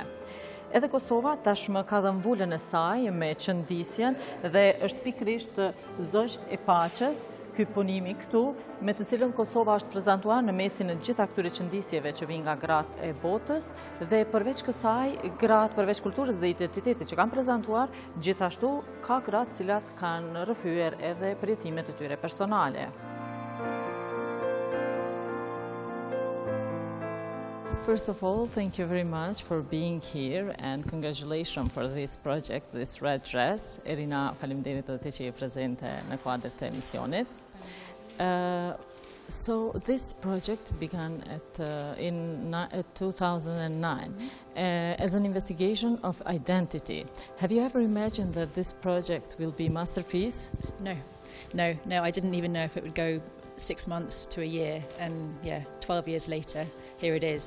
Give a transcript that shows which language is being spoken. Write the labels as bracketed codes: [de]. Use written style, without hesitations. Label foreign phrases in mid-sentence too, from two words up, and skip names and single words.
[sq] Edhe Kosova tashmë ka dhënë vulën e saj me qëndisjen dhe është pikërisht zogj e paqes, ky punimi këtu, me të cilën Kosova është prezantuar në mesin e gjitha këtyre qëndisjeve që vijnë nga gratë e botës dhe përveç kësaj, gratë përveç kulturës dhe identitetit që kanë prezantuar, gjithashtu ka gratë cilat kanë rrëfyer edhe përjetimet e tyre personale. [en] First of all, thank you very much for being here and congratulations for this project, this Red Dress. [sq] Irina, faleminderit edhe ti që je prezente në kuadër të emisionit. [en] So this project began in 2009 as an investigation of identity. Have you ever imagined that this project will be a masterpiece? No, I didn't even know if it would go 6 months to a year, and 12 years later, here it is.